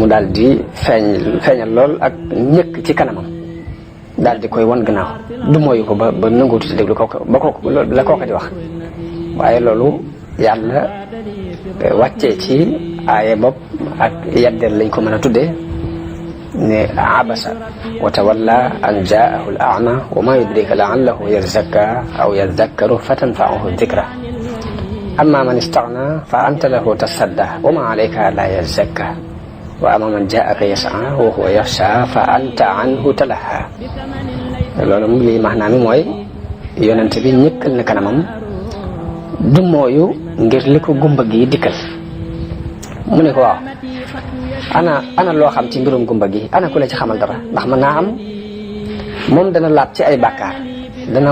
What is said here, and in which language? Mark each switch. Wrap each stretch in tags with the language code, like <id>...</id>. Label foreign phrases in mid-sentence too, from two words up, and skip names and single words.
<wo>daal di feeñal lool ak ñëkk ci kanamam daal di koy won gannaaw du mooyu ko ba nanguutu ci déglu kooku ba kooku la kooka di wax waaye loolu yàlla wàccee ci aaye bopp ak yaddeel lañ ko mën a tuddee ne</wo> <ar>عبس و تولى أن جاءه الأعمى وما يدريك لعله يزكى أو يذكر فتنفعه الذكرى أما من استغنى فأنت له تصدى وما عليك ألا يزكى وأما من جاءك يسعى وهو يخشى فأنت عنه تلهى</ar> <wo>loolu moom lii maanaam mi mooy yonent bi ñëkkal na kanamam du mooyu ngir li ko gumba gi dikkal mu ne ko waaw ana loo xam ci mbirum gumba gi ana ku la ci xamal dara ndax mën naa am moom dana laab ci ay bàkkaar dana</wo>